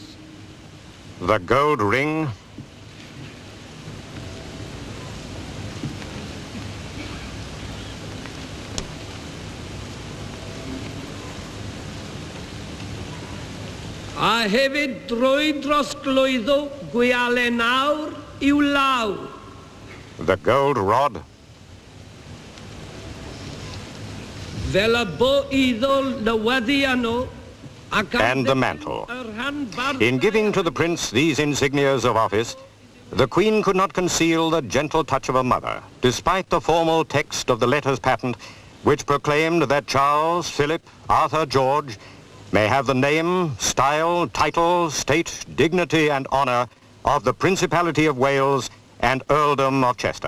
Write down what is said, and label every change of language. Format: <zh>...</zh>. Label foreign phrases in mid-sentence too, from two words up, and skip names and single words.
<en>the gold ring,</en> <cy>A hefyd drwy dros glwyddo gwiale nawr i'w law.</cy> <en>the gold rod,</en> <cy>Fel y bo iddo newyddiannol</cy> <en>and the mantle. In giving to the prince these insignias of office, the Queen could not conceal the gentle touch of a mother, despite the formal text of the letters patent, which proclaimed that Charles, Philip, Arthur, George may have the name, style, title, state, dignity and honor of the Principality of Wales and Earldom of Chester.</en>